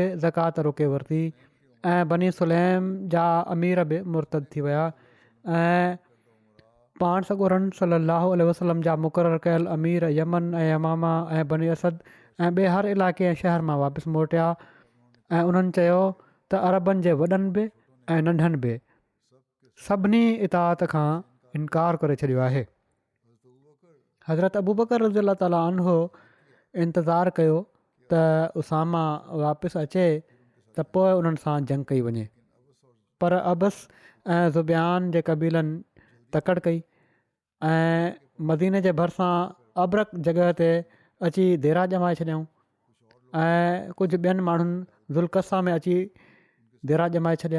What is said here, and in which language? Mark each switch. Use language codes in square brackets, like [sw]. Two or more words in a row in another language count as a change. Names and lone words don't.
[sd] ज़कात रोके वरिती ऐं बनी सुलैम जा अमीर बि मुर्तद थी विया ऐं पाण सॻोरनि [ar] صلى عليه وسلم [sd] जा मुक़ररु कयल अमीर यमन ऐं यमामा ऐं बनी असद ऐं ॿिए हर इलाइक़े ऐं शहर मां वापसि मोटिया ऐं उन्हनि चयो त अरबनि जे वॾनि बि ऐं नंढनि बि सभिनी इताअत खां इनकार करे छॾियो आहे। हज़रत अबू बकर [ar] رضي الله تعالى عنه [sd] इंतज़ारु कयो त उसामा वापसि अचे त पोइ उन्हनि सां जंग कई वञे, पर अबस ऐं ज़ुबियान जे क़बीलनि तकड़ि कई ऐं मदीने जे भरिसां अबरक जॻह ते अची देरा ॼमाए छॾियऊं ऐं कुझु ॿियनि माण्हुनि ज़ुल्कसा में अची देरा ॼमाए छॾिया।